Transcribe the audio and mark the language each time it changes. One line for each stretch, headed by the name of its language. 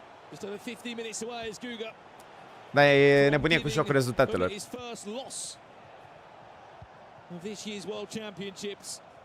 English: Just over 15 minutes away as Guga.
Romanian: Dar e nebunie cu șocul rezultatelor.
English: His first loss of this year's World Championships.